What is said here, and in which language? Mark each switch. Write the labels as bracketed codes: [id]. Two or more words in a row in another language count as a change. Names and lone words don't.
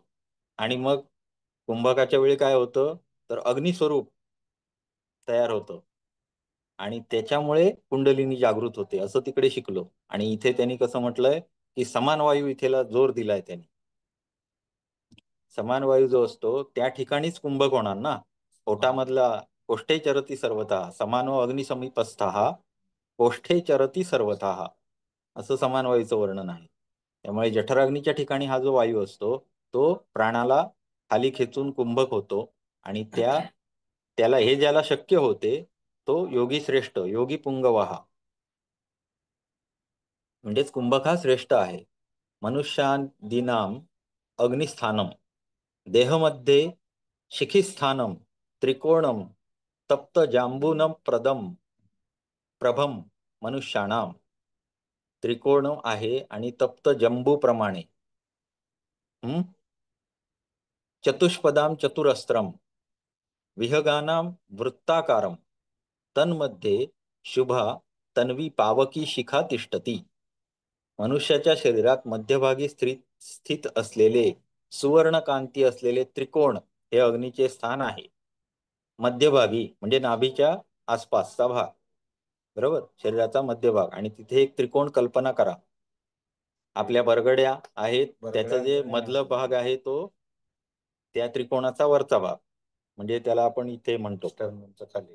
[mr] आणि मग कुंभकाच्या वेळी काय होतं? तर अग्निस्वरूप तयार होतं आणि त्याच्यामुळे कुंडलिनी जागृत होते, असं तिकडे शिकलो. आणि इथे त्यांनी कसं म्हटलंय की समान वायू इथेला जोर दिलाय त्यांनी. समान वायू जो असतो त्या ठिकाणीच कुंभक होणार ना. [sa] पोटामधला कोष्ठे चरती सर्वथा समानो अग्निसमीपस्थः कोष्ठे चरती सर्वथा, [mr] असं समान वायूचं वर्णन आहे. त्यामुळे जठराग्नीच्या ठिकाणी हा जो वायू असतो तो प्राणाला खाली खेचून कुंभक होतो, आणि त्याला हे ज्याला शक्य होते तो योगी श्रेष्ठ, योगी पुंगवाहा, म्हणजेच कुंभक हा श्रेष्ठ आहे. [sa] मनुष्यादीनाम अग्निस्थानम देहमध्ये शिखिस्थानम त्रिकोणम तप्त जांबूनम प्रभम मनुष्याणाम. [mr] त्रिकोण आहे आणि तप्त जंबू प्रमाणे. [sa] चतुष्पदाम चतुरस्त्रम विहगानाम वृत्ताकारम तन्मध्ये शुभा तन्वी पावकी शिखा तिष्ठती. [mr] मनुष्याच्या शरीरात मध्यभागी स्थित असलेले सुवर्णकांती असलेले त्रिकोण हे अग्नीचे स्थान आहे. मध्यभागी म्हणजे नाभीच्या आसपासचा भाग, बरोबर, शरीराचा मध्यभाग. आणि तिथे एक त्रिकोण कल्पना करा. आपल्या बरगड्या आहेत, त्याचा जे मधला भाग आहे तो त्या त्रिकोणाचा वरचा भाग, म्हणजे त्याला आपण इथे म्हणतो खाली.